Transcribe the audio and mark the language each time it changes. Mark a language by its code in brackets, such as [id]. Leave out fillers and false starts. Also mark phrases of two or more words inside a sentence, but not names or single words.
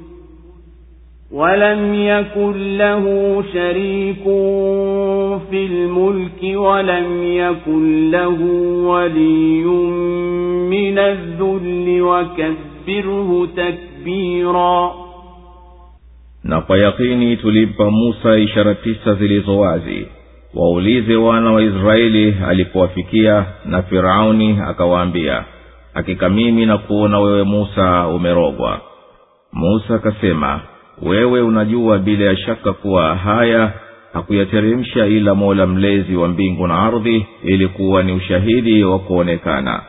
[ar] ولم يكن له ولي من الذل وكبره تكبيرا. [sw] Na kwa yakini tulimpa Musa ishara 9 zilizo wazi. Waulize wana wa Israeli alipowafikia, na Firauni akawaambia, hakika mimi na kuona wewe Musa umerogwa. Musa akasema, wewe unajua bila ya shaka kuwa haya hakuyateremsha ila Mola mlezi wa mbingu na ardhi, ili kuwa ni ushahidi wa kuonekana.